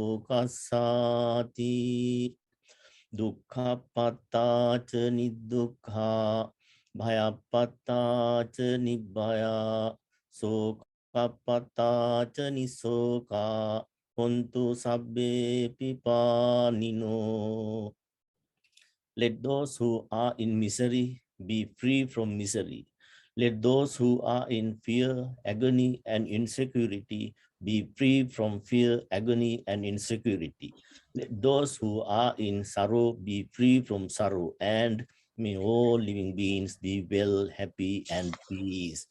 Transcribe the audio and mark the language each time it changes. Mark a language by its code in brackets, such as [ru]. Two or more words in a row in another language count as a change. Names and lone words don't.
[pi] lokassati dukkhapatta ca niddukha Bhayapatta ca nibbaya sokapatta ca nisoka hontu sabbe pipanino. [en] Let those who are in misery be free from misery. Let those who are in fear, agony, and insecurity be free from fear, agony, and insecurity. Let those who are in sorrow be free from sorrow, and may all living beings be well, happy, and peace.